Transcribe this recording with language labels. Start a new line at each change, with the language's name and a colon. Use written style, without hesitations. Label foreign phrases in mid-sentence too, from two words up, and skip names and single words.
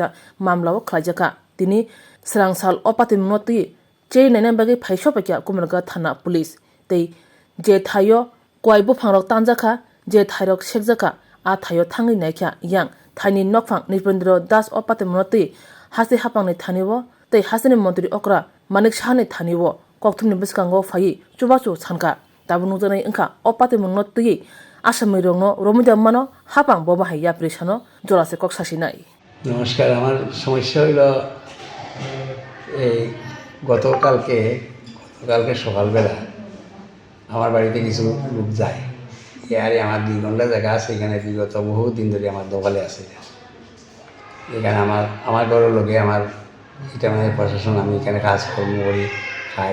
Kok Borok: mamlawo khlaijaka tini srangsal opati moti chei nene bagi phaisho pakya kumarga thana police tei je thayo kwai buphangrok tanjaka je thairok sekjaka a thayo thangi naikha yang thaini nokphang Nripendra Das opate monoti hase hapangni thaniwo tei haseni mantri okra manik sahani thaniwo kokthumni biskango phai chubachu sanka tabunu janai engkha opate monoti asami rongno romida mano hapang boba hayya presano jorase koksasi nai
Bangla: নমস্কার। আমার সমস্যা হইল এই গতকালকে সকালবেলা আমার বাড়িতে কিছু লোক যায়। আরে আমার 2 ঘন্টা জায়গা আছে, এখানে বিগত বহু দিন ধরে আমার দোকানে আছে। এখানে আমার ঘরের লোকে আমার এটা মানে প্রশাসন, আমি এখানে কাজকর্ম করি, খাই।